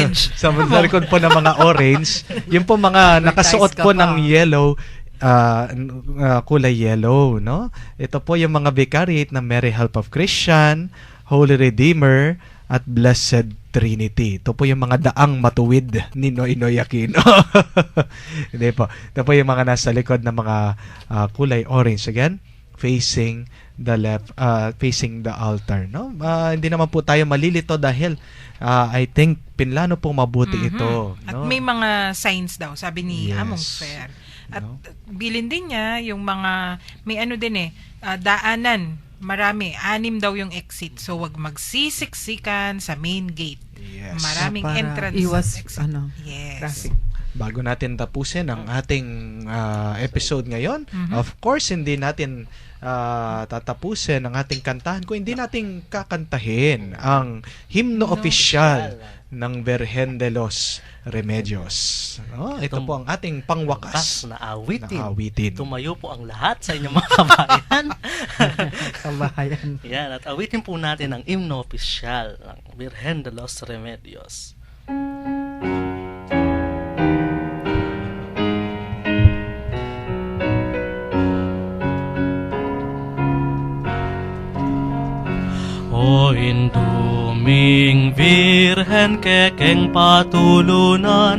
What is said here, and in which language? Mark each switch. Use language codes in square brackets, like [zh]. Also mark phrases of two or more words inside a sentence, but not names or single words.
[tl] sa likod po ng mga orange, yung po mga nakasuot po ng yellow, kulay yellow, no? Ito po yung mga vicariate ng Mary Help of Christian, Holy Redeemer, at Blessed Trinity. Ito po yung mga daang matuwid ni Noynoy Aquino. Hindi po. Ito po yung mga nasa likod ng mga kulay orange. [en] Again, facing the left, facing the altar. [tl] No? Hindi naman po tayo malilito dahil [en] I think [tl] pinlano pong mabuti ito. At No? may mga signs daw, sabi ni Yes. Among Fair. At No? bilin din niya yung mga, may ano din daanan. Marami, 6 daw yung exit. So, wag magsisiksikan sa [en] main gate. [tl] Yes. Maraming Para entrance iwas, at exit. traffic. Yes. Bago natin tapusin ang ating episode ngayon, [en] of course, [tl] hindi natin tatapusin ang ating kantahan kung hindi natin kakantahin ang himno opisyal ng Virgen de los Remedios. No? Ito po ang ating pangwakas na awitin. na awitin. Tumayo po ang lahat sa inyong mga kabayan. Kabahayan. Yan, at awitin po natin ang himno opisyal ng Virgen de los Remedios. [pam] O induming Virgen kekeng patulunan,